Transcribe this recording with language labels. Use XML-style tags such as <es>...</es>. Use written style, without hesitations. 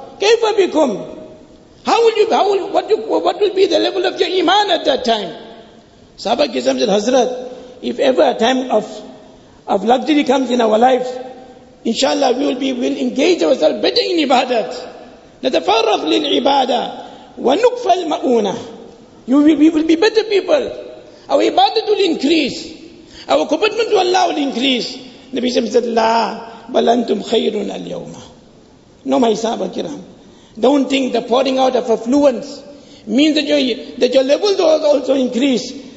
<ar>كيف بكم?</ar> <en>What will be the level of your iman at that time? Sahaba Kizam said, Hazrat, if ever a time of luxury comes in our lives, inshallah we'll engage ourselves better in ibadat.</en> <ar>نتفرغ للعبادة ونكفى المؤونة.</ar> <en>We will be better people. Our ibadat will increase. Our commitment to Allah will increase. Nabi said,</en> <ar>La bal antum khayrun al-yawma.</ar> <en>No, my Sahaba Kiram. Don't think the pouring out of affluence means that your levels will also increase.</en>